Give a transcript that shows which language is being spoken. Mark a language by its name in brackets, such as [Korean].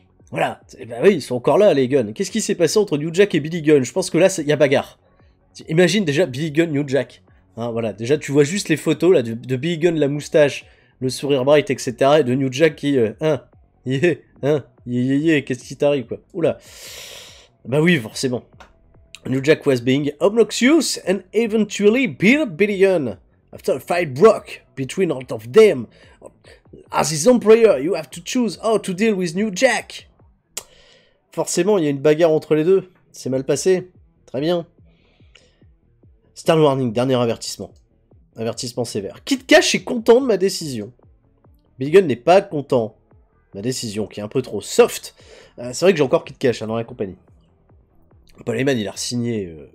[French] Voilà, bah oui, ils sont encore là les Gunn. Qu'est-ce qui s'est passé entre New Jack et Billy Gunn? Je pense que là il y a bagarre. Imagine déjà Billy Gunn, New Jack. Hein, voilà, déjà tu vois juste les photos là de Billy Gunn, la moustache, le sourire bright, etc. Et de New Jack qui, qu'est-ce qui t'arrive, quoi. Oula. Bah oui, forcément. [English] New Jack was being obnoxious and eventually beat up Billy Gunn. After a fight broke between all of them. As his employer, you have to choose how to deal with New Jack. [French] Forcément, il y a une bagarre entre les deux. C'est mal passé. Très bien. Star Warning, dernier avertissement. Avertissement sévère. Kid Cash est content de ma décision. Billy Gunn n'est pas content de ma décision, qui est un peu trop soft. C'est vrai que j'ai encore Kid Cash dans la compagnie. Paul Heyman, il a re-signé.